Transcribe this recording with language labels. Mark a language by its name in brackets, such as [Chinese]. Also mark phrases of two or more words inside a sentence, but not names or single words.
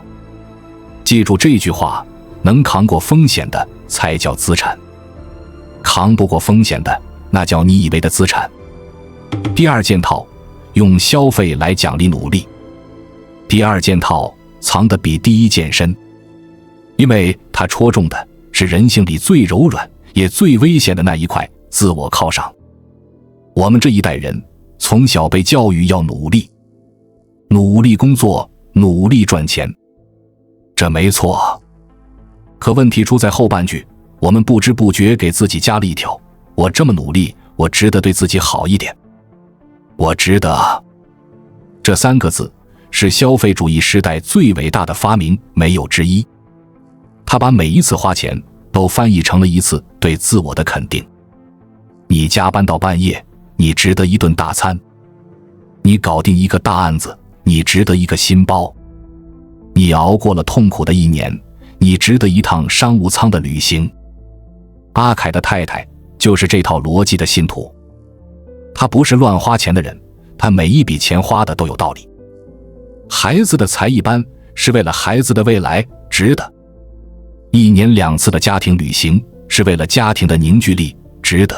[Chinese] 記住這句話，能扛過風險的才叫資產，扛不過風險的，那叫你以為的資產。第2件套，用消費來獎勵努力。第2件套藏得比第1件深，因為它戳中的是人性裡最柔軟也最危險的那一塊，自我犒賞。我們這一代人從小被教育要努力，努力工作，努力賺錢，這沒錯。可問題出在後半句，我們不知不覺給自己加了一條：我這麼努力，我值得對自己好一點，我值得。這3個字是消費主義時代最偉大的發明，沒有之一。他把每一次花錢都翻譯成了一次對自我的肯定。你加班到半夜，你值得一頓大餐；你搞定一個大案子，你值得一個新包；你熬過了痛苦的一年，你值得一趟商務艙的旅行。阿凱的太太就是這套邏輯的信徒。他不是亂花錢的人，他每一筆錢花的都有道理。孩子的才藝班是為了孩子的未來，值得。1年2次的家庭旅行是為了家庭的凝聚力，值得。